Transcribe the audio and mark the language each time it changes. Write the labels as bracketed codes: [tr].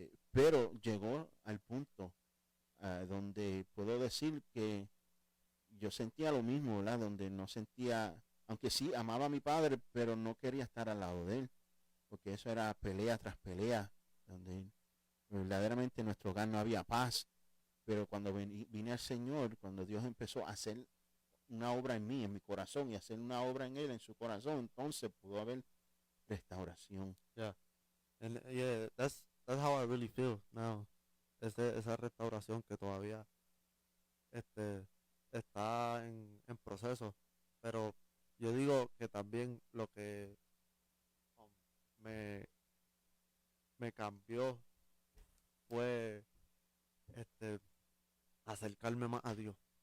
[es] Pero llegó al punto donde puedo decir que yo sentía lo mismo, ¿verdad?, donde no sentía, aunque sí amaba a mi padre, pero no quería estar al lado de él, porque eso era pelea tras pelea, donde verdaderamente en nuestro hogar no había paz. Pero cuando vine al Señor, cuando Dios empezó a hacer una obra en mí, en mi corazón, y hacer una obra en él, en su corazón, entonces pudo haber restauración. [en] Yeah, and yeah, that's how I really feel now. [es] Esa restauración que todavía está en proceso, pero yo digo que también lo que um, me me cambió fue acercarme más a Dios.